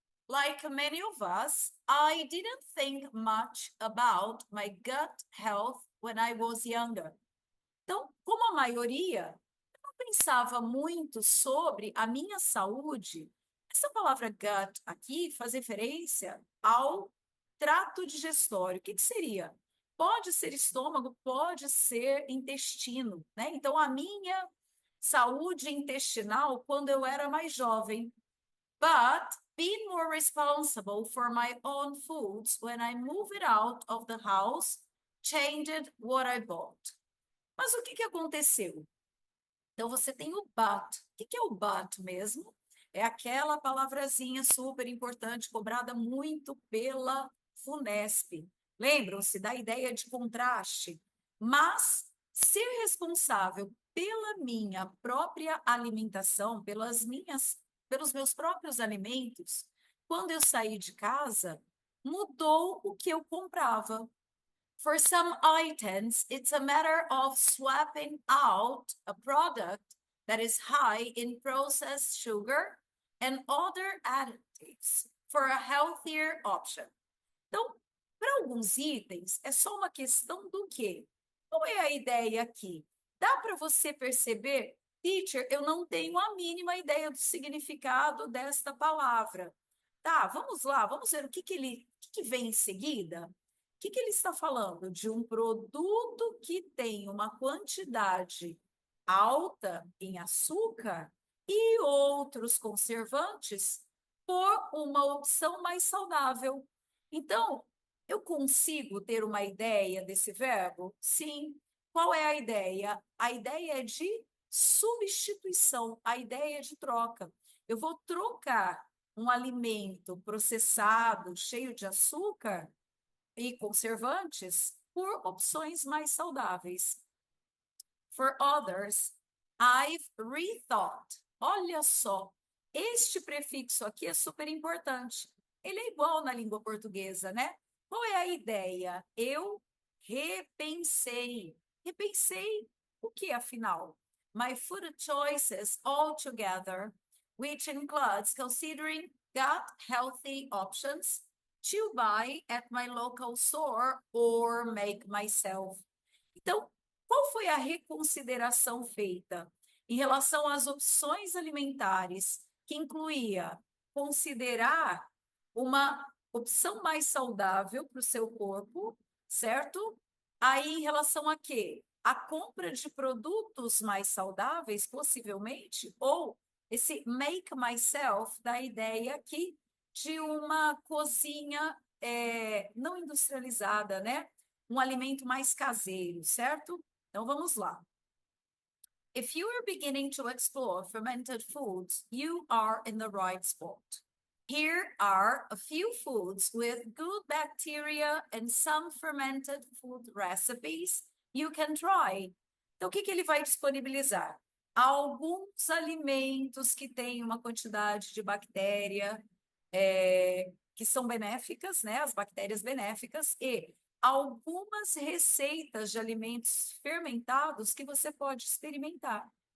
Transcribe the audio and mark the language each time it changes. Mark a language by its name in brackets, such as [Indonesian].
[English] Like many of us, I didn't think much about my gut health when I was younger. [Portuguese] Então, como a maioria, eu não pensava muito sobre a minha saúde. Essa palavra gut aqui faz referência ao trato digestório. O que seria? Pode ser estômago, pode ser intestino, né? Então, a minha saúde intestinal quando eu era mais jovem. [English] But being more responsible for my own foods when I moved out of the house changed what I bought. [Portuguese] Mas o que aconteceu? Então, você tem o but. O que é o but mesmo? É aquela palavrazinha super importante, cobrada muito pela FUNESP. Lembram-se da ideia de contraste? Mas ser responsável pela minha própria alimentação, pelos meus próprios alimentos, quando eu saí de casa, mudou o que eu comprava. [English] For some items, it's a matter of swapping out a product that is high in processed sugar and other additives for a healthier option. [Portuguese] Então, para alguns itens, é só uma questão do quê? Qual é a ideia aqui? Dá para você perceber, teacher, eu não tenho a mínima ideia do significado desta palavra. Tá, vamos lá, vamos ver o que vem em seguida. O que ele está falando? De um produto que tem uma quantidade alta em açúcar e outros conservantes por uma opção mais saudável. Então, eu consigo ter uma ideia desse verbo? Sim. Qual é a ideia? A ideia é de substituição, a ideia é de troca. Eu vou trocar um alimento processado, cheio de açúcar e conservantes, por opções mais saudáveis. [English] For others, I've rethought. [Portuguese] Olha só, este prefixo aqui é super importante. Ele é igual na língua portuguesa, né? Qual é a ideia? Eu repensei. Repensei o que, afinal? [English] My food choices altogether, which includes considering gut healthy options to buy at my local store or make myself. [Portuguese] Então, qual foi a reconsideração feita em relação às opções alimentares, que incluía considerar uma opção mais saudável para o seu corpo, certo? Aí, em relação a quê? A compra de produtos mais saudáveis, possivelmente, ou esse [English] make myself, [Portuguese] da ideia aqui de uma cozinha não industrializada, né? Um alimento mais caseiro, certo? Então vamos lá. [English] If you are beginning to explore fermented foods, you are in the right spot. Here are a few foods with good bacteria and some fermented food recipes you can try. [Portuguese] Então, o que ele vai disponibilizar? Alguns alimentos que têm uma quantidade de bactéria que são benéficas, né? As bactérias benéficas, e algumas receitas de alimentos fermentados que você pode experimentar.